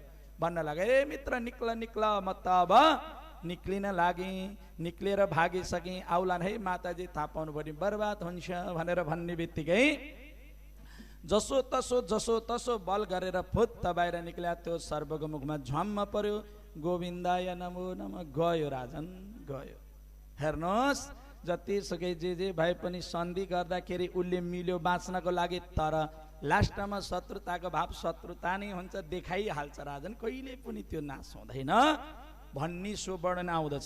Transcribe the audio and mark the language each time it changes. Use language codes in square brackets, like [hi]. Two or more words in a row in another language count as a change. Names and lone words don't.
[ne] भन्न लाग्यो, ए मित्र निक्ल म त अब निक्लिन लागेँ, निक्लेर भागिसकेँ, आउलान् है माताजी, थाहा पाउनु पर्ने बर्बाद हुन्छ भनेर भन्ने बित्तिकै जसो तसो बल गरेर फुत्त बाहिर निक्ल्या। त्यो सर्वको मुखमा झम्म पर्यो, [sa] गोविन्दाय नमो नमः। [ne] गयो राजन, गयो। हेर्नुहोस्, जतिसुकै जे भए पनि सन्धि गर्दाखेरि उसले मिल्यो बाँच्नको लागि, तर लास्टमा शत्रुताको भाव शत्रुता नै हुन्छ, देखाइहाल्छ राजन, कहिले पनि त्यो नाश हुँदैन भन्ने सो वर्णन आउँदछ।